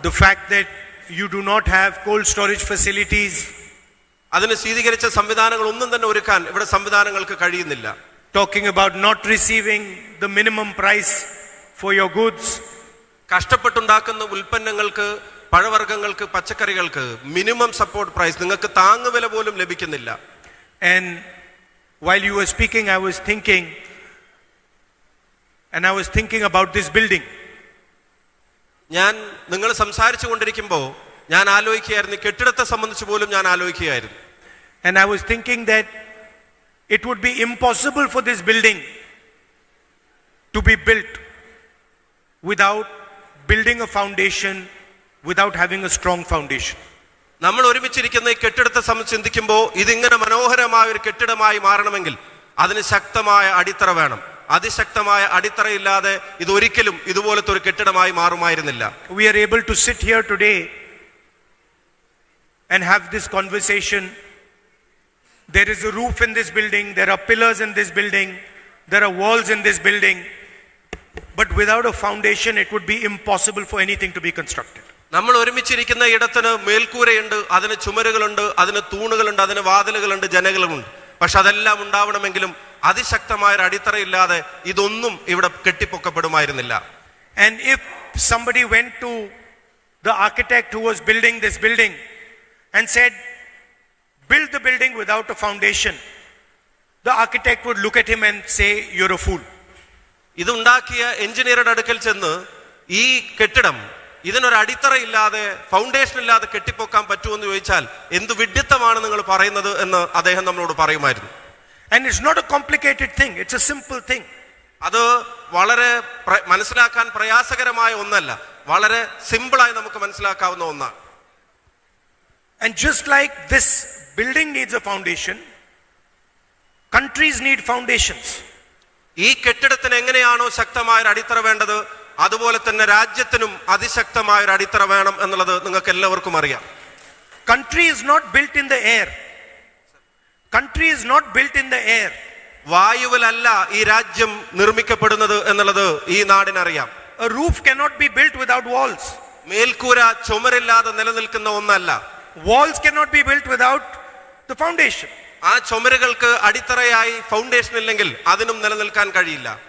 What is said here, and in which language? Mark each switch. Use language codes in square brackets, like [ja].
[en] The fact that you do not have cold storage facilities. [ml] അതിന് ശീതീകരിച്ച സംവിധാനങ്ങൾ ഒന്നും തന്നെ ഒരുക്കാൻ ഇവിടെ സംവിധാനങ്ങൾക്ക് കഴിയുന്നില്ല. [en] Talking about not receiving the minimum price for your goods. [ml] കഷ്ടപ്പെട്ടുണ്ടാക്കുന്ന ഉൽപ്പന്നങ്ങൾക്ക്, പഴവർഗ്ഗങ്ങൾക്ക്, പച്ചക്കറികൾക്ക് മിനിമം സപ്പോർട്ട് പ്രൈസ്, നിങ്ങൾക്ക് താങ്ങുവില പോലും ലഭിക്കുന്നില്ല. [en] And while you were speaking, I was thinking about this building. [ml] ഞാൻ നിങ്ങൾ സംസാരിച്ചു കൊണ്ടിരിക്കുമ്പോൾ ഞാൻ ആലോചിക്കുകയായിരുന്നു, കെട്ടിടത്തെ സംബന്ധിച്ച് പോലും ഞാൻ ആലോചിക്കുകയായിരുന്നു. [en] And I was thinking that it would be impossible for this building to be built without building a foundation, without having a strong foundation. [ml] നമ്മൾ ഒരുമിച്ചിരിക്കുന്ന ഈ കെട്ടിടത്തെ സംബന്ധിച്ച് ചിന്തിക്കുമ്പോൾ ഇതിങ്ങനെ മനോഹരമായ ഒരു കെട്ടിടമായി മാറണമെങ്കിൽ അതിന് ശക്തമായ അടിത്തറ വേണം. അതിശക്തമായ അടിത്തറയില്ലാതെ ഇതൊരിക്കലും ഇതുപോലത്തെ ഒരു കെട്ടിടമായി മാറുമായിരുന്നില്ല. [en] We are able to sit here today and have this conversation. There is a roof in this building, there are pillars in this building, there are walls in this building, but without a foundation it would be impossible for anything to be constructed. [ml] നമ്മൾ ഒരുമിച്ചിരിക്കുന്ന ഇടത്തിന് മേൽക്കൂരയുണ്ട്, അതിന് ചുമരുകളുണ്ട്, അതിന് തൂണുകളുണ്ട്, അതിന് വാതിലുകളുണ്ട്, ജനലുകളുണ്ട്. പക്ഷെ അതെല്ലാം ഉണ്ടാവണമെങ്കിലും അതിശക്തമായ ഒരു അടിത്തറയില്ലാതെ ഇതൊന്നും ഇവിടെ കെട്ടിപ്പൊക്കപ്പെടുമായിരുന്നില്ല. [en] And if somebody went to the architect who was building this building and said, build the building without a foundation, the architect would look at him and say, you're a fool. [ml] ഇതുണ്ടാക്കിയ എഞ്ചിനീയറുടെ അടുക്കൽ ചെന്ന് ഈ കെട്ടിടം ഇതിനൊരു അടിത്തറയില്ലാതെ, foundation ഇല്ലാതെ കെട്ടിപ്പൊക്കാൻ പറ്റുമെന്ന് ചോദിച്ചാൽ എന്ത് വിഡ്ഢിത്തമാണ് നിങ്ങൾ പറയുന്നത് എന്ന് അദ്ദേഹം നമ്മളോട് പറയുമായിരുന്നു. [en] And it's not a complicated thing, it's a simple thing. [ml] അത് വളരെ മനസ്സിലാക്കാൻ പ്രയാസകരമായ ഒന്നല്ല, വളരെ സിമ്പിളായി നമുക്ക് മനസ്സിലാക്കാവുന്ന ഒന്നാണ്. [en] And just like this building needs a foundation, countries need foundations. [ml] ഈ കെട്ടിടത്തിന് എങ്ങനെയാണോ ശക്തമായ ഒരു അടിത്തറ വേണ്ടത്, അതുപോലെ തന്നെ രാജ്യത്തിനും അതിശക്തമായ ഒരു അടിത്തറ വേണം എന്നുള്ളത് നിങ്ങൾക്ക് എല്ലാവർക്കും അറിയാം. [en] Country is not built in the air. Country is not built in the air. [ml] വായുവിലല്ല ഈ രാജ്യം നിർമ്മിക്കപ്പെടുന്നത് എന്നുള്ളത് ഈ നാടിനറിയാം. [en] A roof cannot be built without walls. [ml] മേൽക്കൂര ചുമരില്ലാതെ നിലനിൽക്കുന്ന ഒന്നല്ല. [en] Walls cannot be built without the foundation. [ml] ആ ചുമരുകൾക്ക് അടിത്തറയായി ഫൗണ്ടേഷൻ ഇല്ലെങ്കിൽ അതിനും നിലനിൽക്കാൻ കഴിയില്ല.